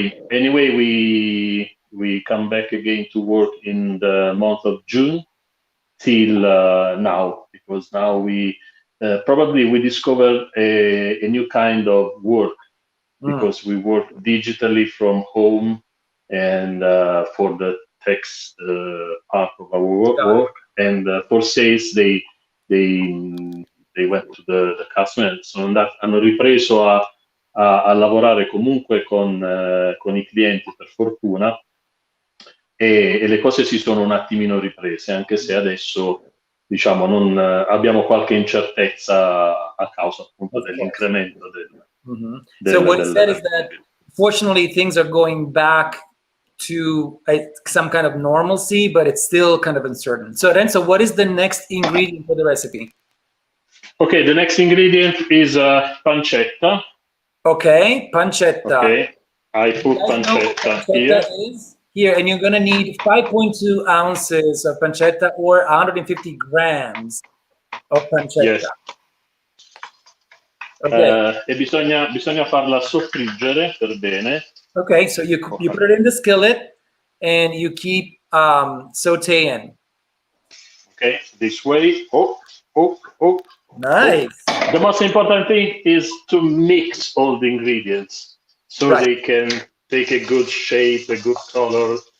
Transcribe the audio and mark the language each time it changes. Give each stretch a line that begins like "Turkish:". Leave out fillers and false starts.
English: Anyway, we come back again to work in the month of June till now, because now we probably we discovered a new kind of work, because we work digitally from home, and for the text part of our work, and for sales they went to the customer.
Italian: Hanno ripreso a lavorare comunque con i clienti, per fortuna, e le cose si sono un attimino riprese, anche se adesso diciamo non abbiamo qualche incertezza a causa appunto dell'incremento
English: So what he said is that fortunately things are going back to some kind of normalcy, but it's still kind of uncertain. So Renzo, what is the next ingredient for the recipe? Okay, the next ingredient is pancetta. Okay, pancetta. Okay, I put pancetta here. Here, and you're going to need 5.2 ounces of pancetta or 150 grams of pancetta. Yes. Okay.
Italian: E bisogna farla soffriggere per bene.
English: Okay, so you put it in the skillet and you keep sauteing. Okay, this way. Oh. Nice. The most important thing is to mix all the ingredients so they can take a good shape, a good color.